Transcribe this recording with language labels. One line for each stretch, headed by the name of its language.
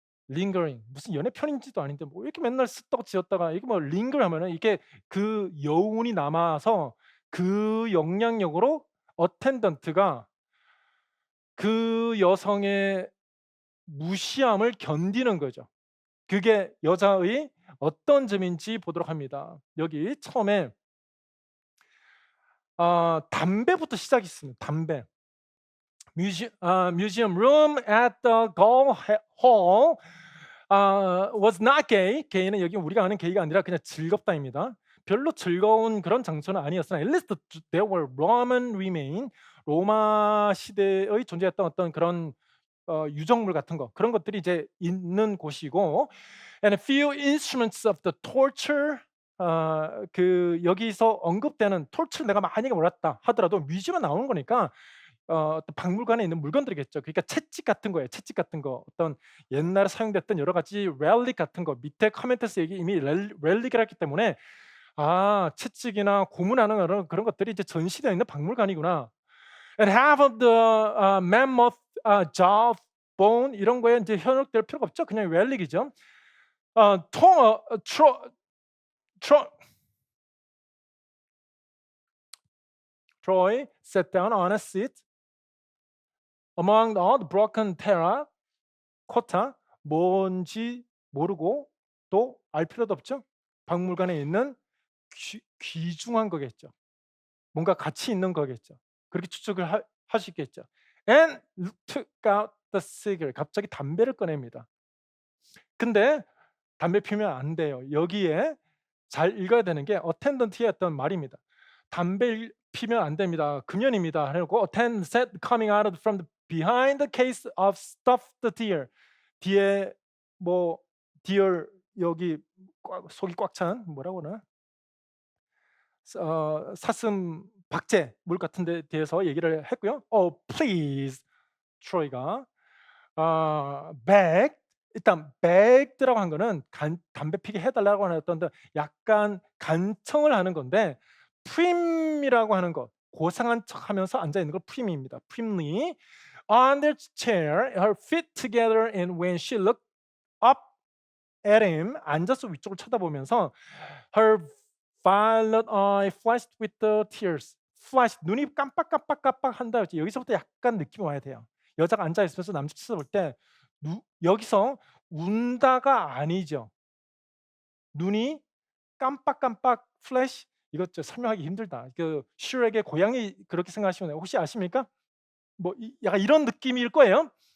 Korean: lingering 무슨 연애 편인지도 아닌데 뭐 이렇게 맨날 쓰다가 지웠다가 이게 뭐 linger 하면은 이게 그 여운이 남아서 그 영향력으로 어텐던트가 그 여성의 무시함을 견디는 거죠. 그게 여자의 어떤 점인지 보도록 합니다. 여기 처음에 담배부터 시작했습니다. 담배.
English: Museum room at the hall was not gay.
Korean: gay는 여기 우리가 아는 gay가 아니라 그냥 즐겁다입니다. 별로 즐거운 그런 장소는 아니었으나
English: at least there were Roman remain.
Korean: 로마 시대의 존재했던 어떤 그런 유적물 같은 거 그런 것들이 이제 있는 곳이고
English: and a few instruments of the torture
Korean: 그 여기서 언급되는 torture 내가 많이 몰랐다 하더라도 뮤지엄에 나오는 거니까 어떤 박물관에 있는 물건들이겠죠. 그러니까 채찍 같은 거예요. 채찍 같은 거. 어떤 옛날에 사용됐던 여러 가지 렐릭 같은 거. 밑에 커멘트에서 얘기 이미 렐릭이라 했기 때문에 채찍이나 고문하는 그런 것들이 이제 전시되어 있는 박물관이구나.
English: And half of the mammoth jaw bone
Korean: 이런 거에 이제 현혹될 필요가 없죠. 그냥 렐릭이죠. 통 트로
English: Troy sat down on a seat among all the broken terra
Korean: 코타 뭔지 모르고 또 알 필요도 없죠. 박물관에 있는 귀중한 거겠죠. 뭔가 가치 있는 거겠죠. 그렇게 추측을 할 수 있겠죠.
English: And took out the cigarette.
Korean: 갑자기 담배를 꺼냅니다. 근데 담배 피우면 안 돼요. 여기에 잘 읽어야 되는 게 어텐던트의 어떤 말입니다. 담배 피면 안 됩니다. 금연입니다. 그리고
English: attendant said coming out from the behind the case of stuffed deer.
Korean: 뒤에 뭐 deer 여기 속이 꽉 찬 뭐라고 그러나? 사슴 박제 물 같은 데 대해서 얘기를 했고요. please 트로이가 beg 일단 begged라고 한 거는 담배 피게 해 달라고 하는 어떤 약간 간청을 하는 건데 prim이라고 하는 것 고상한 척하면서 앉아 있는 걸 prim입니다.
English: primly on their chair, her feet together, and when she looked up at him
Korean: 앉아서 위쪽을 쳐다보면서
English: her violet eye flashed with the tears.
Korean: flash 눈이 깜빡깜빡깜빡한다. 여기서부터 약간 느낌이 와야 돼요. 여자가 앉아 있으면서 남자 쳐다볼 때 여기서 운다가 아니죠. 눈이 깜빡깜빡 플래시 이것 설명하기 힘들다. 그 슈렉의 고양이 그렇게 생각하시면 돼요. 혹시 아십니까? 뭐 약간 이런 느낌일 거예요.